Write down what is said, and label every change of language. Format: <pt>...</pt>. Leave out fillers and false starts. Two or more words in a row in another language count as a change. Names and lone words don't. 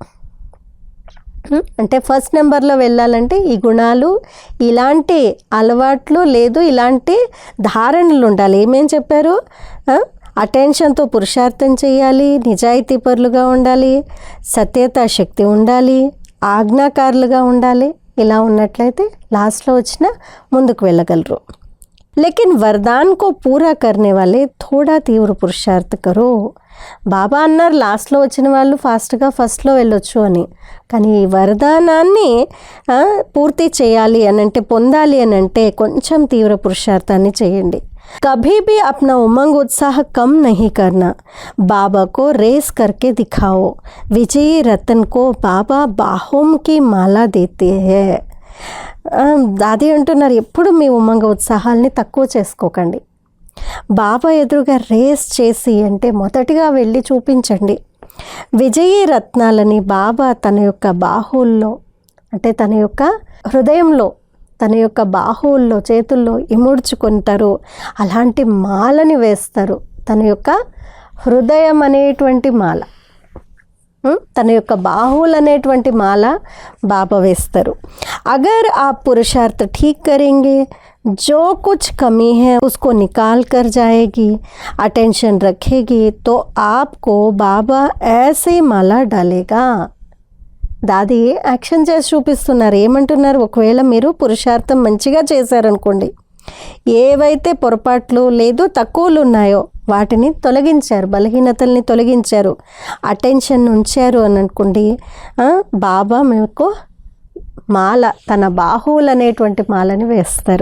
<te>అంటే</te> <en>first number</en> <te>వెళ్ళాలంటే ఈ గుణాలు, ఇలాంటి అలవాట్లు లేదు, ఇలాంటి ధారణలు ఉండాలి. ఏమేం చెప్పారు? అటెన్షన్తో పురుషార్థం చేయాలి, నిజాయితీ పరులుగా ఉండాలి, సత్యతా శక్తి ఉండాలి, ఆజ్ఞాకారులుగా ఉండాలి. ఇలా ఉన్నట్లయితే లాస్ట్లో వచ్చిన ముందుకు వెళ్ళగలరు.</te> <hi>लेकिन वरदान को पूरा करने वाले थोड़ा तीव्र पुरुषार्थ करो.</hi> <te>బాబా అన్నారు లాస్ట్లో వచ్చిన వాళ్ళు</te> <en>fast first</en> <te>వెళ్ళొచ్చు అని. కానీ ఈ వరదానాన్ని పూర్తి చేయాలి అనంటే, పొందాలి అనంటే కొంచెం తీవ్ర పురుషార్థాన్ని చేయండి.</te> <hi>कभी भी अपना उमंग उत्साह कम नहीं करना. बाबा को रेस करके दिखाओ. विजयी रतन को बाबा बाहों की माला देते हैं.</hi> <te>దాది అంటున్నారు, ఎప్పుడు మీ ఉమంగ ఉత్సాహాల్ని తక్కువ చేసుకోకండి. బాబా ఎదురుగా రేస్ చేసి అంటే మొదటిగా వెళ్ళి చూపించండి. విజయీ రత్నాలని బాబా తన యొక్క బాహువుల్లో, అంటే తన యొక్క హృదయంలో, తన యొక్క బాహువుల్లో, చేతుల్లో ఇముడ్చుకుంటారు. అలాంటి మాలని వేస్తారు. తన యొక్క హృదయం అనేటువంటి మాల, తన యొక్క బాహువులు అనేటువంటి మాల బాబా వేస్తారు.</te> <hi>అగర్ आप पुरुषार्थ ठीक करेंगे, जो कुछ कमी है उसको निकाल कर जाएगी, अटेंशन रखेगी, तो आपको बाबा ऐसे माला डालेगा.</hi> <te>దాది యాక్షన్ చేసి చూపిస్తున్నారు. ఏమంటున్నారు? ఒకవేళ మీరు పురుషార్థం మంచిగా చేశారనుకోండి, ఏవైతే పొరపాట్లు లేదు తక్కువలు ఉన్నాయో వాటిని తొలగించారు, బలహీనతల్ని తొలగించారు, అటెన్షన్ ఉంచారు అని అనుకోండి, బాబా మీకు మాల, తన బాహువులు అనేటువంటి మాలని వేస్తారు.</te>